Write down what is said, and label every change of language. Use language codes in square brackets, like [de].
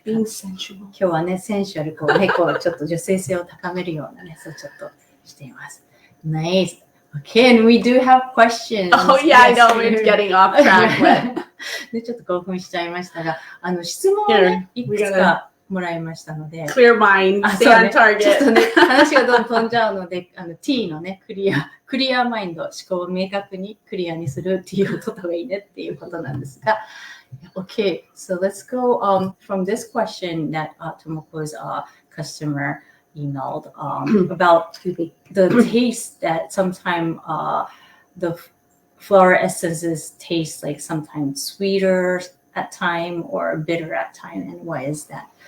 [en] Being sensual. [ja] 今日はね、センシュアル、ね、ちょっと女性性を高めるようなね、そうちょっとしています。 [en] Nice. Okay, and we do have questions. Oh yeah, I know we're getting off track, but [ja] でちょっと興奮しちゃいましたが、質問をね、いくつかもらいましたので、 [en] clear mind, stay on [ja] ちょっと [en] target. [ja] ね、話がどんどん飛んじゃうので、T のね、クリアマインド、思考を明確にクリアにする T を取った方がいいねっていうことなんですが、 [en] Okay, so let's go from this question that Tomoko's customer emailed about the taste that sometimes the flower essences taste like sometimes sweeter at time or bitter at time, and why is that?